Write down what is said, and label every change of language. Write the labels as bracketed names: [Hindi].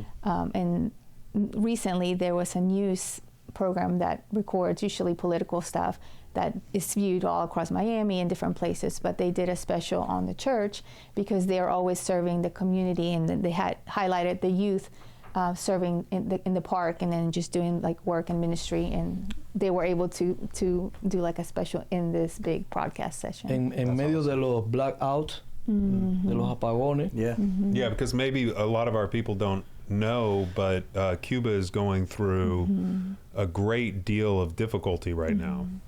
[English] And recently there was a news program that records usually political stuff that is viewed all across Miami and different places, but they did a special on the church because they are always serving the community, and they had highlighted the youth serving in the park and then just doing like work and ministry, and they were able to do like a special in this big broadcast session. [Spanish] En medio de los blackouts, de los apagones. [English] Yeah. Yeah, because maybe a lot of our people don't know, but Cuba is going through a great deal of difficulty right now.